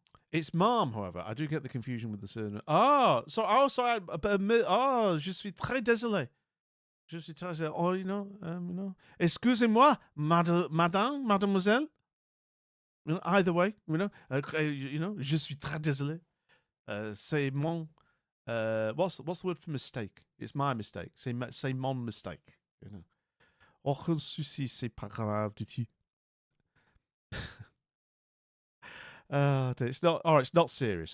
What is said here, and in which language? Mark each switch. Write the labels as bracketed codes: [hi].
[en] It's Mom, however. I do get the confusion with the surname. [fr] Sorry. Je suis très désolé. Je suis très désolé. Oh, Excusez-moi, mademoiselle. [en] Either way, [fr] je suis très désolé. C'est mon. [en] What's the word for mistake? It's my mistake. [fr] C'est mon [en] mistake. [fr] Aucun souci, c'est pas grave du tout. [en] It's not. All right, it's not serious.